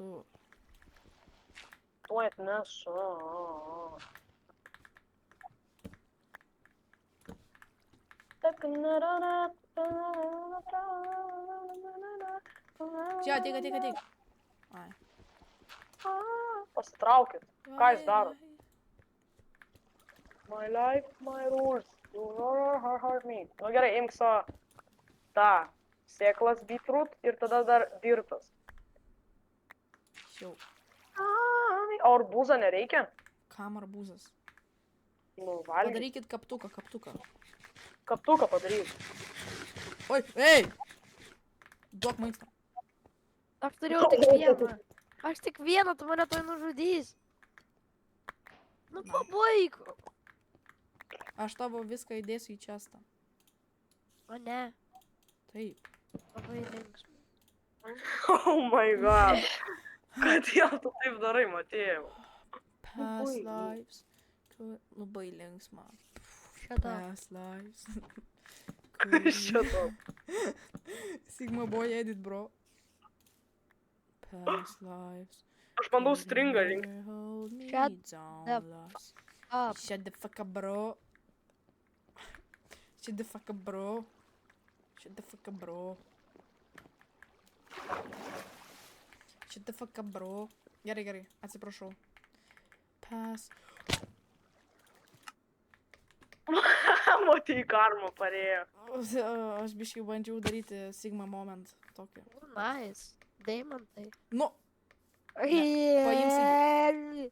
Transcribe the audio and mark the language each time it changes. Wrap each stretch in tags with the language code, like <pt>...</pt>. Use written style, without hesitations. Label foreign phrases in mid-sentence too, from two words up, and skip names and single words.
<lt>Tuoj atnesu. Čia, ateik. Ai. Pasitraukit. Ką jūs Ai, darot? ai.</lt> <en>My life, my rules. You never hurt me.</en> <lt>Nu gerai, imk savo tą sėklas beetroot ir tada dar dirtas. Jau. O arbūzo nereikia? Kam arbūzas? Nu, valgyt. Padarykit kaptuką. Kaptuką padaryk. Oi, ei! Duok maistą. Aš turėjau tik vieną. Aš tik vieną, tu mane toj nužudys. Nu, pabaig. Aš tavo viską įdėsiu į čestą. O ne, Taip. labai linksma.</lt> <en>Oh my god.</en> <lt>Kodėl tu taip darai, Matėjau?</lt> <en>Past</en> <lt>Oi. lives. Labai linksma. Šitą.</lt> <en>Past lives.</en> <lt>Šitą.</lt> <en>Sigma boy edit, bro. Past lives.</en> <lt>Aš bandau stringą rinkti.</lt> <en>Shut the fuck up, bro. Shut the fuck up, bro. Shut the fuck up, bro. Shut the fuck up, bro.</en> <lt>Gerai, atsiprašau. Pass. Matei, karma parėjo. Aš biškai bandžiau daryti</lt> <en>Sigma moment</en> <lt>tokį. Nice. Deimantai. Nu, Jeigu...</lt>